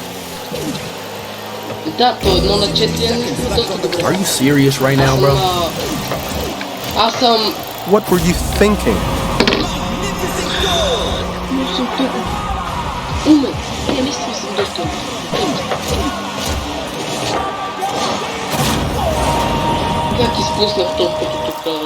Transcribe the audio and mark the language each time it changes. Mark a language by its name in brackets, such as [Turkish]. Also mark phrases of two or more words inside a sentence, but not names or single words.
[Bulgarian] Да, то 1 на 4 е наистина доста добре. [English] Are you serious right now, bro? [Bulgarian] Аз съм... [English] What were you thinking? [Bulgarian] Но съм тук. Умен. Наистина съм доста умен. Как изпуснах топката тук?